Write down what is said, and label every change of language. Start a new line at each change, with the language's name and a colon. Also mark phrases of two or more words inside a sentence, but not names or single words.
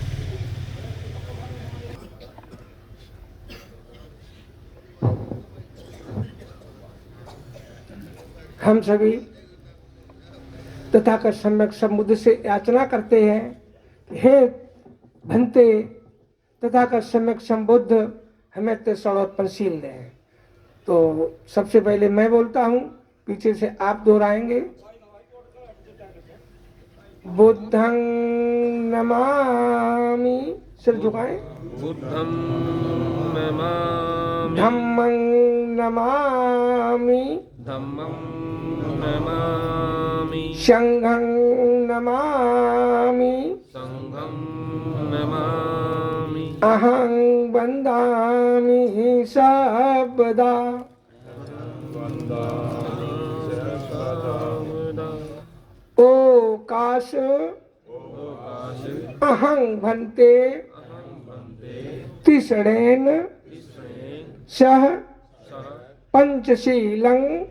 Hindi: हम सभी तथागत सम्यक समुद्र से याचना करते हैं कि हे भंते तथागत सम्यक संबुद्ध हमें कृष्ण और पंचशील दें। तो सबसे पहले मैं बोलता हूँ, पीछे से आप दोहराएंगे।
Pali: बुद्धं नमामि,
Hindi: सिर झुकाएं।
Pali: बुद्धं नमामि, धम्मं नमामि, धम्मं नमामि, संघं नमामि, संघं नमामि, अहं वन्दामि सर्वदा। ओकाश अहं भन्ते तिसरेण सह पंचशीलं